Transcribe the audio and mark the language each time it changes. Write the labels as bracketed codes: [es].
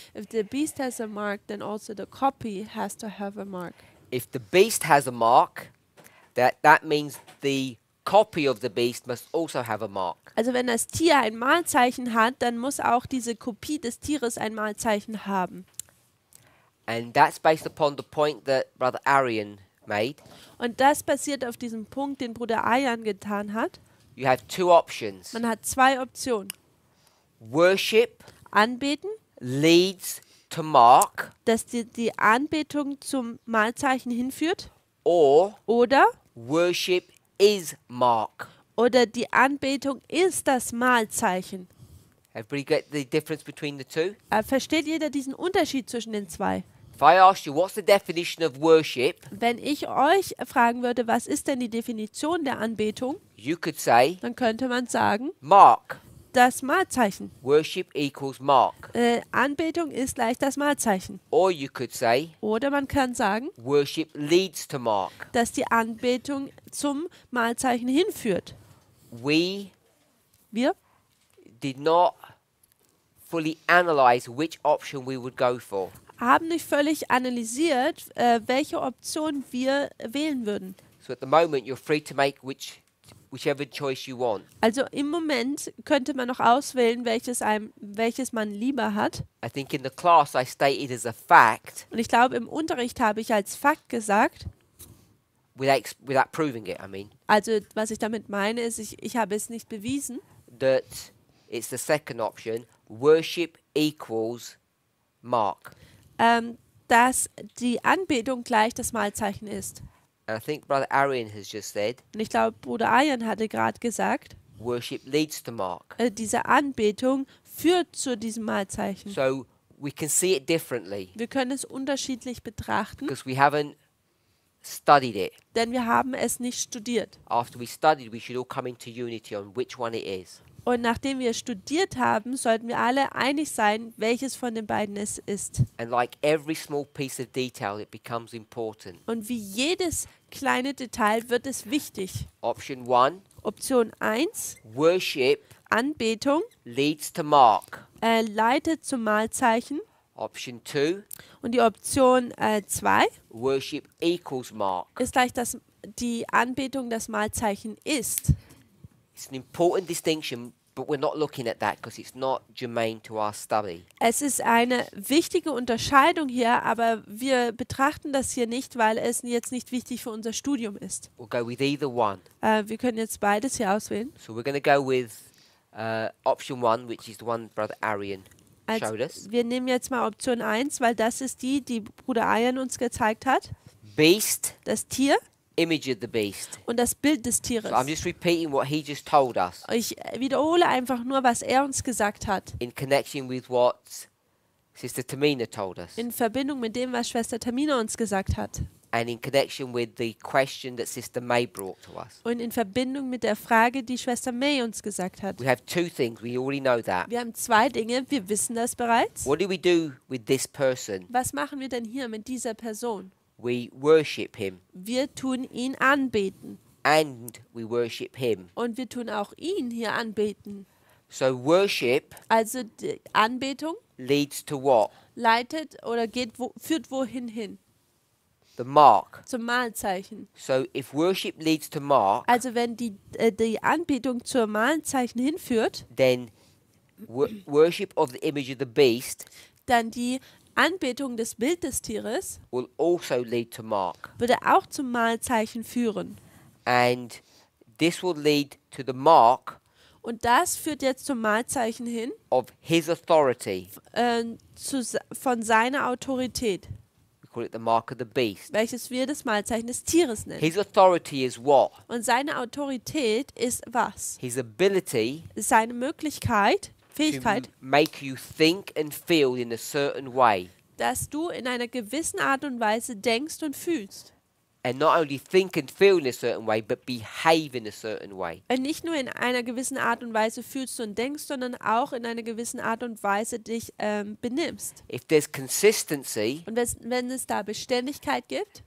[en] If the beast has a mark, then also the copy has to have a mark. If the beast has a mark, that means the copy of the beast must also have a mark. [de] Also wenn das Tier ein Malzeichen hat, dann muss auch diese Kopie des Tieres ein Malzeichen haben. [en] And that's based upon the point that Brother Arian made. [de] Und das basiert auf diesem Punkt, den Bruder Ayan getan hat. [en] You have two options. [de] Man hat zwei Optionen. [en] Worship [de] Anbeten, [en] leads to mark, [de] dass die Anbetung zum Malzeichen hinführt. [en] or [de] Oder [en] worship is mark. [de] die Anbetung ist das Malzeichen. [en] Everybody get the difference between the two? [de] Versteht jeder diesen Unterschied zwischen den zwei? [en] If I asked you what's the definition of worship, [de] Wenn ich euch fragen würde, was ist denn die Definition der Anbetung, [en] you could say [de] dann könnte man sagen, [en] mark. [de] das Malzeichen. [en] Worship equals mark. [de] Anbetung ist gleich das Malzeichen. [en] Or you could say, [de] Oder man kann sagen, [en] worship leads to mark. [de] dass die Anbetung zum Malzeichen hinführt. [en] We [de] Wir [en] did not fully analyze which option we would go for. [de] haben nicht völlig analysiert, welche Option wir wählen würden. [en] So at the moment, you're free to make whichever choice you want. [de] Also im Moment könnte man noch auswählen, welches man lieber hat. [en] I think in the class I stated as a fact, [de] Und ich glaube, im Unterricht habe ich als Fakt gesagt, [en] without proving it, I mean, [de] also was ich damit meine, ist, ich habe es nicht bewiesen, [en] that it's the second option, worship equals mark. [de] dass die Anbetung gleich das Malzeichen ist. [en] And I think Brother Arian has just said, [de] Und ich glaube, Bruder Ayan hatte gerade gesagt, [en] worship leads to mark. [de] diese Anbetung führt zu diesem Malzeichen. [en] So we can see it differently [de] Wir können es unterschiedlich betrachten, [en] because we haven't studied it. [de] denn wir haben es nicht studiert. [en] After we studied, we should all come into unity on which one it is. [de] Und nachdem wir studiert haben, sollten wir alle einig sein, welches von den beiden es ist. [en] And like every small piece of detail, it becomes important. [de] Und wie jedes kleine Detail wird es wichtig. [en] Option 1, [de] Option 1, [en] worship [de] Anbetung, [en] leads to mark. [de] leitet zum Malzeichen. [en] Option 2, [de] Und die Option 2 [en] worship equals mark. [de] ist gleich, dass die Anbetung das Malzeichen ist. [en] It's an important distinction, but we're not looking at that because it's not germane to our study. [de] Es ist eine wichtige Unterscheidung hier, aber wir betrachten das hier nicht, weil es jetzt nicht wichtig für unser Studium ist. [en] We'll go with either one. [de] Wir können jetzt beides hier auswählen. [en] So we're going to go with option 1, which is the one Brother Arian showed us. [de] Wir nehmen jetzt mal Option 1, weil das ist die Bruder Ayan uns gezeigt hat. [en] Beast, [de] Das Tier [en] image of the beast. [de] und das Bild des Tieres. [en] So I'm just repeating what he just told us [de] Ich wiederhole einfach nur, was er uns gesagt hat, [en] in connection with what Sister Tamina told us [de] in Verbindung mit dem, was Schwester Tamina uns gesagt hat [en] and in connection with the question that Sister May brought to us. [de] und in Verbindung mit der Frage, die Schwester May uns gesagt hat. [en] We have two things. We already know that. [de] Wir haben zwei Dinge, wir wissen das bereits. [en] What do we do with this person? [de] Was machen wir denn hier mit dieser Person? [en] We worship him [de] Wir tun ihn anbeten [en] and we worship him. [de] und wir tun auch ihn hier anbeten. [en] So worship [de] Also die Anbetung [en] leads to what? [de] leitet oder führt wohin hin? [en] The mark. [de] Zum Malzeichen. [en] So if worship leads to mark, [de] Also wenn die Anbetung zur Malzeichen hinführt, [en] then worship of the image of the beast [de] dann die Anbetung des Bild des Tieres [en] will also lead to mark. [de] würde auch zum Malzeichen führen. [en] And this will lead to the mark [de] Und das führt jetzt zum Malzeichen hin, [en] of his authority. [de] von seiner Autorität, [en] We call it the mark of the beast. [de] welches wir das Malzeichen des Tieres nennen. [en] His authority is what? [de] Und seine Autorität ist was? [en] His ability [de] Seine Möglichkeit, [en] to [de] Fähigkeit, [en] make you think and feel in a certain way. [de] dass du in einer gewissen Art und Weise denkst und fühlst. [en] And not only think and feel in a certain way, but behave in a certain way. [de] Und nicht nur in einer gewissen Art und Weise fühlst und denkst, sondern auch in einer gewissen Art und Weise dich benimmst. [en] If there's consistency, [de] Und wenn es da Beständigkeit gibt,